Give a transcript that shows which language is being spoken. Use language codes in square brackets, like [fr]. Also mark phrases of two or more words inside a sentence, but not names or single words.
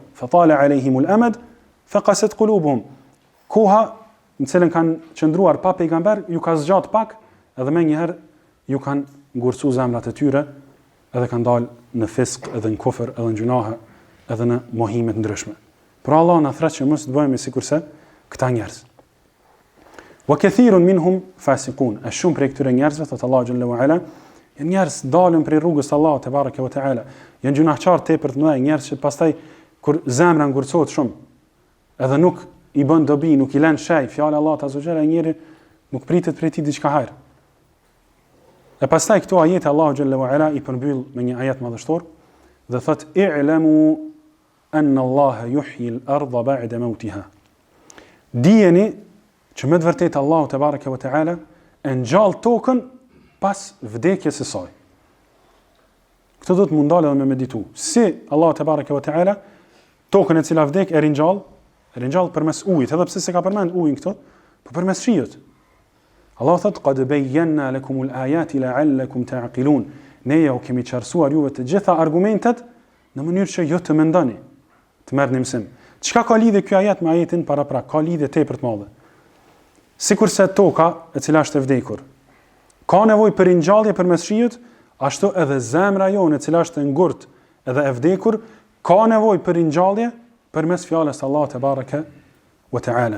[ar] فطال عليهم الأمد فقست قلوبهم. [sq] Koha në cilën kanë qëndruar pa pejgamber ju ka zgjat pak, edhe më njëherë ju kanë ngursu zemrat e tyre, edhe kanë dalë në fisk, edhe në kufër, edhe në gjunahe, edhe në mohime të ndryshme. Pra Allah na thret që mos të bëhemi sikurse këta njerëz. [ar] وكثير منهم فاسقون. [sq] A shumë prej këtyre njerëzve, thot Allahu [ar] جل وعلا, [sq] janë njerëz dalën prej rrugës së Allahut [ar] تبارك وتعالى. [sq] Janë gjunaqtar tepër të mëdhenj, njerëz që pastaj kur zemra ngurcohet shumë, edhe nuk i bën dobi, nuk i lën shej fjalë Allahut [ar] عز وجل, [sq] njëri nuk pritet prej tij diçka hajër. E pastaj këto ajete Allahu [ar] جل وعلا [sq] i përmbyll me një ajet madhështor dhe thot [ar] اعلموا أن الله يحيي الأرض بعد موتها. [sq] Dijeni që me të vërtetë Allahu [ar] تبارك وتعالى [sq] e ngjall tokën pas vdekjes së saj. Këtë do të mundale dhe me meditu. Si Allahu [ar] تبارك وتعالى [sq] tokën e cila vdek e ringjall përmes ujit, edhe pse se ka përmend ujin këto, por përmes shiut. [ar] Allah thot قد بينا لكم الآيات لعلكم تعقلون. [sq] Ne ju kemi qartësuar juve të gjitha argumentet në mënyrë që ju të mendoni, të merrni mësim. Çka ka lidhje ky ajet me ajetin paraprak? Ka lidhje tepër të madhe. Sikurse toka e cila është e vdekur ka nevojë për ringjallje përmes shiut, ashtu edhe zemra jonë e cila është e ngurt edhe e vdekur ka nevojë për ringjallje përmes fjalës Allahu [ar] تبارك وتعالى.